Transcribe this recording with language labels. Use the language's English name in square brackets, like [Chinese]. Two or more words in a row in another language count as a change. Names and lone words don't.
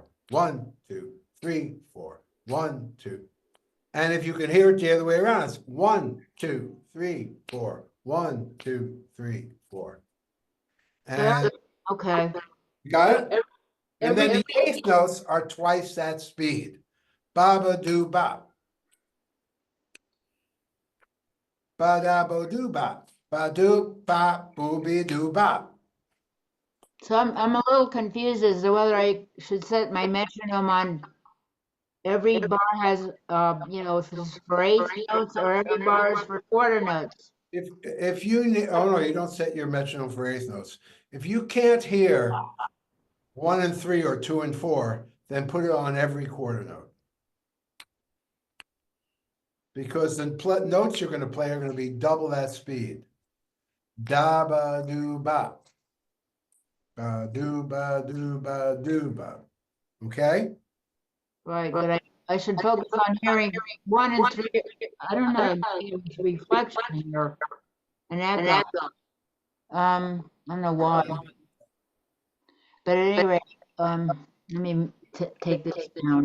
[English] 1, 2, 3, 4. 1, 2. And if you can hear it the other way around, it's 1, 2, 3, 4. 1, 2, 3, 4. And Okay. you got it? And then Every, the eighth notes are twice that speed. Ba ba do ba. Ba da bo do ba. Ba do ba booby do ba. so I'm a little confused as to whether I should set my metronome on every bar has, if it's for eighth notes or every bar is for quarter notes. If you need, oh no, you don't set your metronome for eighth notes. If you can't hear 1 and 3 or 2 and 4, then put it on every quarter note. Because the notes you're going to play are going to be double that speed. Da ba do ba. Ba do ba do ba do ba. Okay? Right, but I should focus on hearing 1 and 3. I don't know, reflection here, an echo. I don't know why. But at any rate, let me take this down.